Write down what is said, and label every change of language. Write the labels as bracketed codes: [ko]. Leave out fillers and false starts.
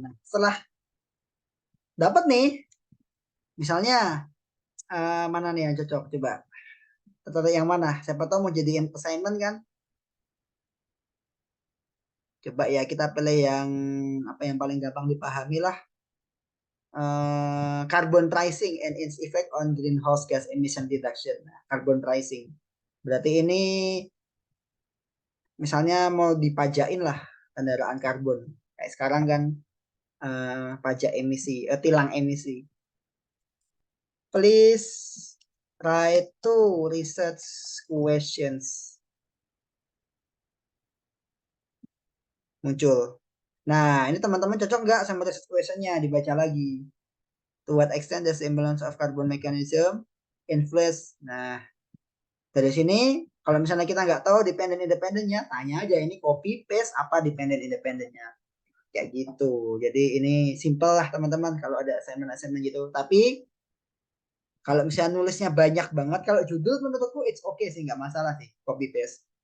[id] Nah, setelah dapat nih, misalnya mana nih yang cocok? Coba tertarik yang mana? Siapa tahu mau jadiin assignment kan? Coba ya kita pilih yang yang paling gampang dipahami lah. [en] Carbon pricing and its effect on greenhouse gas emission reduction. [id] Nah, carbon pricing. Berarti ini misalnya mau dipajakin lah kendaraan karbon. Kayak sekarang kan pajak emisi, tilang emisi. [en] Please write 2 research questions. [id] muncul. Nah, ini teman-teman cocok nggak sama research question-nya? Dibaca lagi. [en] To what extent does the imbalance of carbon mechanism influence? [id] Nah, dari sini kalau misalnya kita nggak tahu dependent independennya, tanya aja ini copy paste apa dependent independennya. Kayak gitu. Jadi ini simple lah teman-teman kalau ada assignment gitu. Tapi kalau misalnya nulisnya banyak banget, kalau judul menurutku [en] it's okay [id] sih, nggak masalah sih copy paste.